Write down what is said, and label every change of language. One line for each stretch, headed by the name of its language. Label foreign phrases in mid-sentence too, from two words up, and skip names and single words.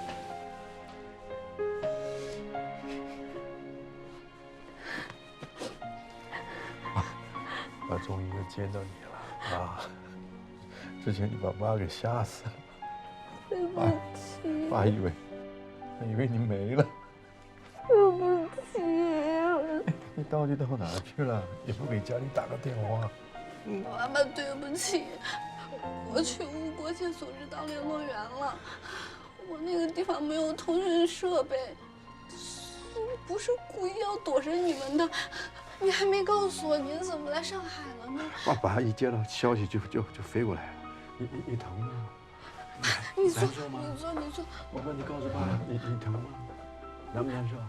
Chinese: 我终于又见到你了啊！之前你把妈给嚇死了，对不起，爸以為你沒了。對不起。你到底到哪去了？也不給家裡打個電話。媽媽，對不起，我去無國界組織當聯絡員了。我那個地方沒有通訊設備，不是故意要躲着你們的。你還沒告訴我您怎麼來上海了呢？爸一接到消息就飛過來了。你疼嗎？你坐，難受嗎？你坐。我問你告訴爸，你疼嗎？難不難受？